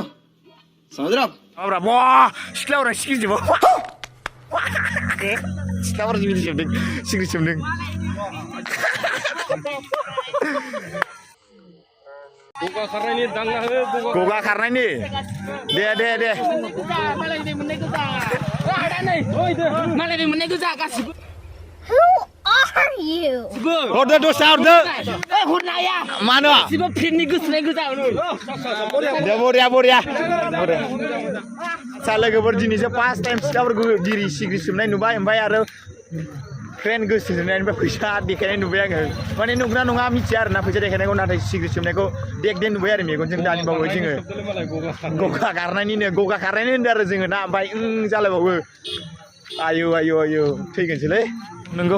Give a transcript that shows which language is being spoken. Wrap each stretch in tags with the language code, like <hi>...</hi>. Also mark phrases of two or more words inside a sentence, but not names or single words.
<brx>माब्रा वाह सिख्लाफोरा सिखिरिजोबो सिख्लाफोरा सिखिरि सोबदों गगा खारनायनि दांना हो गगा खारनायनि दे मालायनि मोननाय गोजा गासिबो</brx> <en>Who are you?</en> <brx>हरदो दसे हरदो हरनो हाया मानो गासिबो फेननि गोसोनाय गोजा दे बरिया सा लोगोफोर दिनैसो</brx> <en>first time</en> <brx>सिख्लाफोरखौ बिरि सिग्रि सोबनाय नुबाय ओमफ्राय आरो फ्रेन्ड गोसो थोनायनिफ्राय फैसा देखायनाय नुबाय आङो माने नंगौना नङा मिथिया आरोना फैसा देखायनायखौ नाथाय सिग्रि सोबनायखौ देख नुबाय आरो मेगनजों दानि बावै जोङो गगा खारनायनि होनदों आरो जोङो ना ओमफ्राय जालायबावो आयौ थैगोनसोलै नंगौ</brx>